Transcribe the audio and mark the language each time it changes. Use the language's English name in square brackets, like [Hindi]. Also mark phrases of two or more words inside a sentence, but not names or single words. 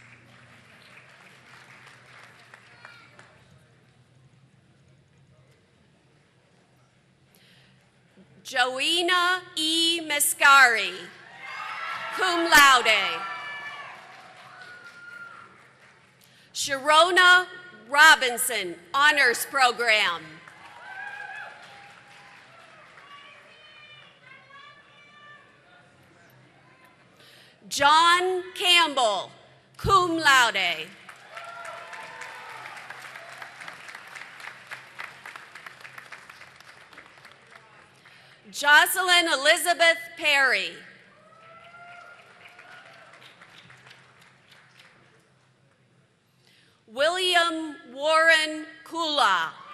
[English] Joina E. Mascari, [Latin] cum laude. [English] Sharona Robinson, honors program. John Campbell, [Latin] cum laude. [English] Jocelyn Elizabeth Perry. William Warren Kula.